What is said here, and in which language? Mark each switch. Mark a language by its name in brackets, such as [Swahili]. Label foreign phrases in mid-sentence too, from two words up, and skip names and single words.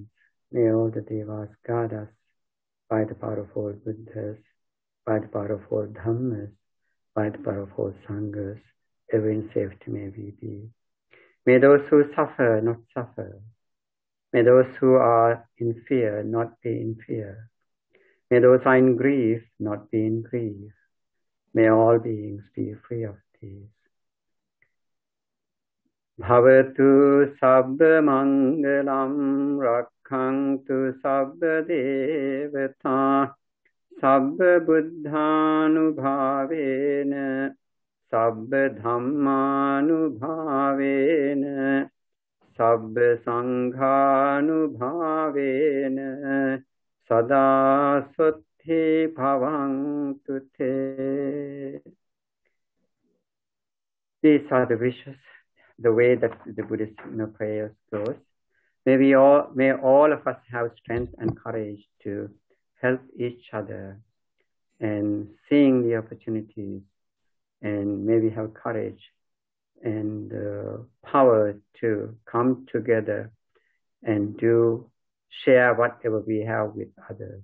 [English] May all the devas guard us by the power of all Buddhas, by the power of all Dhammas, by the power of all Sanghas, ever in safety may we be. May those who suffer not suffer. May those who are in fear not be in fear. May those who are in grief not be in grief. May all beings be free of these. [Pali] Bhavatu sabba mangalam rakkhantu sabba devata sabba buddhanubhavena sabba dhammanubhavena sabba sanghanubhavena sada sutti bhavantu te. [English] These are the wishes, the way that the Buddhist prayers goes. May all of us have strength and courage to help each other and seeing the opportunities, and maybe have courage and power to come together and share whatever we have with others.